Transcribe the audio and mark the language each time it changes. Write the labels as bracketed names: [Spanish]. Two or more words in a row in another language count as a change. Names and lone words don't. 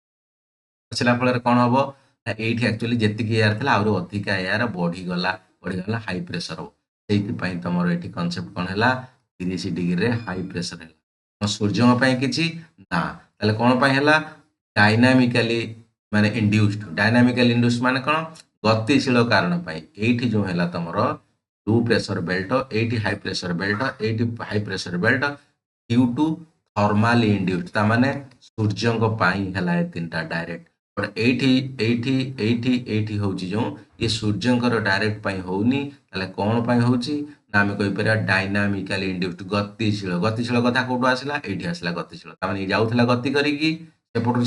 [Odia] ଖସିଲା ଫଳରେ କଣ ହବ ନା ଏଇଠି ଆକ୍ଚୁଆଲି ଯେତିକି ଏୟାର ଥିଲା ଆହୁରି ଅଧିକା ଏୟାର ବଢିଗଲା [English] high pressure [Odia] ହବ ସେଇଥିପାଇଁ ତମର ଏଠି କନସେପ୍ଟ କଣ ହେଲା 30 ଡିଗ୍ରୀରେ [English] high pressure [Odia] ହେଲା କଣ ସୂର୍ଯ୍ୟଙ୍କ ପାଇଁ କିଛି ନା ତାହେଲେ କଣ ପାଇଁ ହେଲା [English] dynamically ମାନେ induced [Odia] ମାନେ କଣ ଗତିଶୀଳ କାରଣ ପାଇଁ ଏଇଠି ଯୋଉ ହେଲା ତମର [English] low pressure belt [Odia] एटी [English] high pressure belt [Odia] एटी [English] high pressure belt due to thermally induced [Odia] ତା ମାନେ सूर्यଙ୍କ ପାଇଁ ହେଲା ଏ ତିନିଟା [English] direct but [Odia] ଏଇଠି ହଉଛି ଯୋଉ ଏ ସୂର୍ଯ୍ୟଙ୍କର ଡାଇରେକ୍ଟ ପାଇଁ ହଉନି ତାହେଲେ କଣ ପାଇଁ ହଉଛି ନା ଆମେ କହିପାରିବା [English] dynamically induced [Odia] ଗତିଶୀଳ କଥା କୋଉଠୁ ଆସିଲା ଏଇଠି ଆସିଲା ଗତିଶୀଳ ତା ମାନେ ଯାଉଥିଲା ଗତି କରିକି ସେପଟରୁ